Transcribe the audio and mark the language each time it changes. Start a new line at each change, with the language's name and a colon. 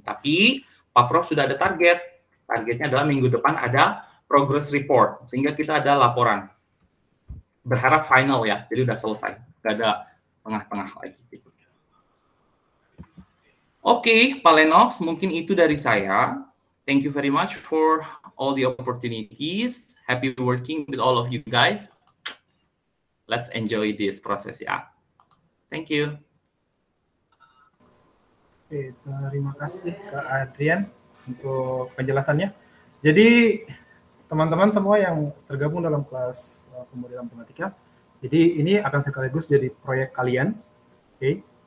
Indonesian: Tapi Pak Prof sudah ada target. Targetnya adalah minggu depan ada progress report, sehingga kita ada laporan. Berharap final ya, jadi udah selesai. Nggak ada tengah-tengah lagi. Oke, Pak Lennox, mungkin itu dari saya.
English: Thank you very much for all the opportunities. Happy working with all of you guys. Let's enjoy this process ya. Thank you.
Indonesian: Oke, terima kasih Kak Adrian untuk penjelasannya. Jadi teman-teman semua yang tergabung dalam kelas pemodelan matematika, jadi ini akan sekaligus jadi proyek kalian. Oke.